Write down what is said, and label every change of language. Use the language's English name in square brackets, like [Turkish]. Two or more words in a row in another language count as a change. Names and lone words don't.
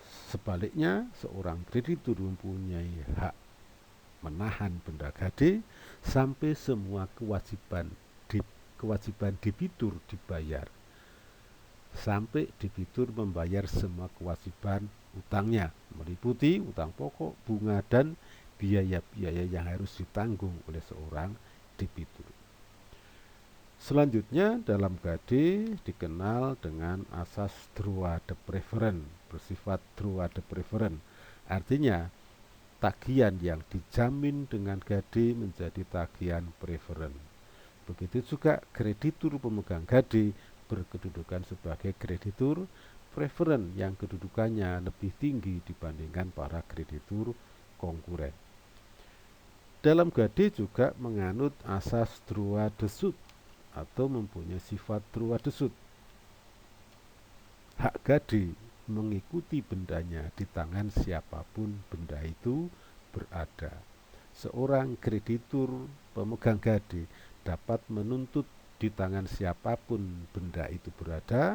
[Indonesian] Sebaliknya, seorang kreditur mempunyai hak menahan benda gade sampai semua kewajiban debitur dibayar, sampai debitur membayar semua kewajiban utangnya, meliputi utang pokok, bunga, dan biaya-biaya yang harus ditanggung oleh seorang debitur. Selanjutnya, dalam gade dikenal dengan asas [French] droit de préférence, [Indonesian] bersifat [French] droit de préférence. [Indonesian] Artinya, tagihan yang dijamin dengan gade menjadi tagihan preferen. Begitu juga kreditur pemegang gade berkedudukan sebagai kreditur preferen yang kedudukannya lebih tinggi dibandingkan para kreditur konkuren. Dalam gade juga menganut asas [French] droit de suite [Indonesian] atau mempunyai sifat [French] droit de suite. [Indonesian] Hak gade mengikuti bendanya di tangan siapapun benda itu berada. Seorang kreditur pemegang gade dapat menuntut di tangan siapapun benda itu berada.